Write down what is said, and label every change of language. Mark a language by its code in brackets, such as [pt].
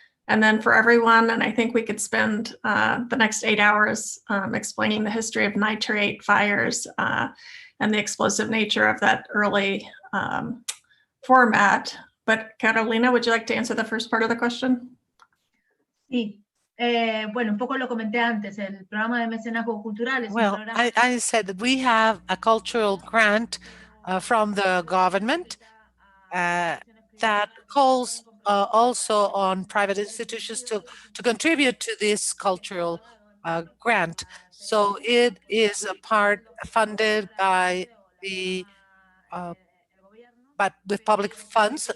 [en] And then for everyone, and I think we could spend the next 8 hours explaining the history of nitrate fires and the explosive nature of that early format. But Carolina, would you like to answer the first part of the question? [es] Sí. Bueno, un poco lo comenté antes, el programa de mecenazgo cultural es un programa. [en] I said that we have a cultural grant from the government that calls also on private institutions to contribute to this cultural grant. So it is a part funded by the but with public funds.